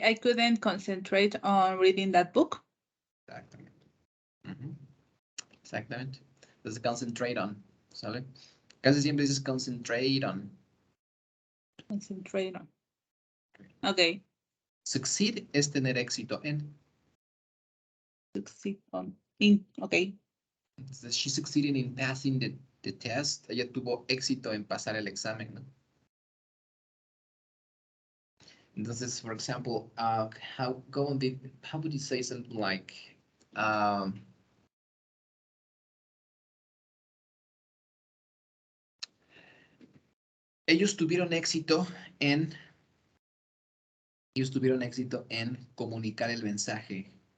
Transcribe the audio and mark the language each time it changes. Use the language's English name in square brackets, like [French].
[English] I couldn't concentrate on reading that book. [Spanish] Exactamente. Exactamente. Entonces, concentrate on, ¿sale? Casi siempre dices concentrate on. [English] Concentrate on. Okay. [Spanish] Succeed es tener éxito en. [English] Succeed on. In. Okay. [Spanish] Entonces, [English] she succeeded in passing the test. [Spanish] Ella tuvo éxito en pasar el examen, ¿no? Entonces, [English] for example, how would you say something like, [Spanish] um, ellos tuvieron éxito en, ellos tuvieron éxito en comunicar el mensaje.